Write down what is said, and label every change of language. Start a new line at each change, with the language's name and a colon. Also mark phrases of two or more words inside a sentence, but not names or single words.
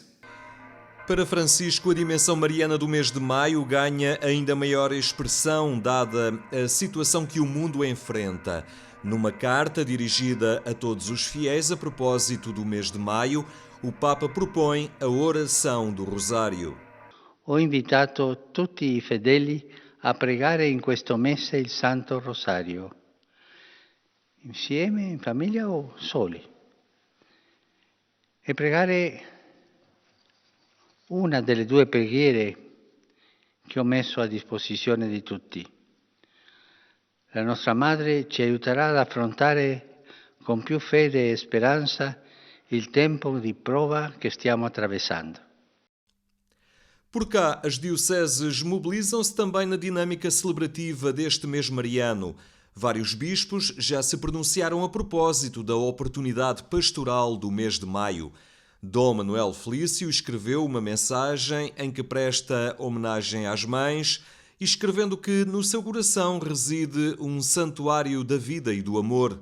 Portuguese: Para Francisco, a dimensão mariana do mês de maio ganha ainda maior expressão, dada a situação que o mundo enfrenta. Numa carta dirigida a todos os fiéis a propósito do mês de maio, o Papa propõe a oração do Rosário.
Italian: Ho invitato tutti i fedeli a pregare in questo mese il Santo Rosario, insieme, in famiglia o soli. E pregare una delle due preghiere che ho messo a disposizione di tutti. La nostra Madre ci aiuterà ad affrontare con più fede e speranza il tempo di prova che stiamo attraversando.
Portuguese: Por cá, as dioceses mobilizam-se também na dinâmica celebrativa deste mês mariano. Vários bispos já se pronunciaram a propósito da oportunidade pastoral do mês de maio. Dom Manuel Felício escreveu uma mensagem em que presta homenagem às mães, escrevendo que no seu coração reside um santuário da vida e do amor.